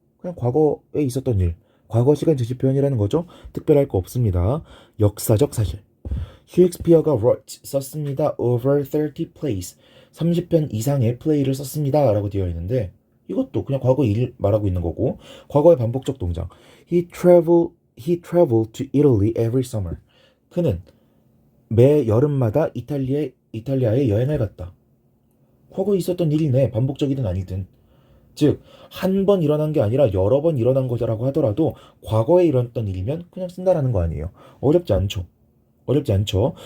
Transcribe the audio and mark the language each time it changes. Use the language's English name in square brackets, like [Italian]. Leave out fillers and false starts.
[Korean] 그냥 과거에 있었던 일, 과거 시간 제시 표현이라는 거죠. 특별할 거 없습니다. 역사적 사실. 셰익스피어가 wrote, 썼습니다. [English] over 30 plays. [Korean] 30편 이상의 플레이를 썼습니다. 라고 되어 있는데 이것도 그냥 과거 일 말하고 있는 거고 과거의 반복적 동작. [English] He traveled to Italy every summer. [Korean] 그는 매 여름마다 이탈리아에 여행을 갔다. 과거에 있었던 일이네. 반복적이든 아니든. 즉, 한 번 일어난 게 아니라 여러 번 일어난 거라고 하더라도 과거에 일어났던 일이면 그냥 쓴다라는 거 아니에요. 어렵지 않죠. 어렵지 않죠.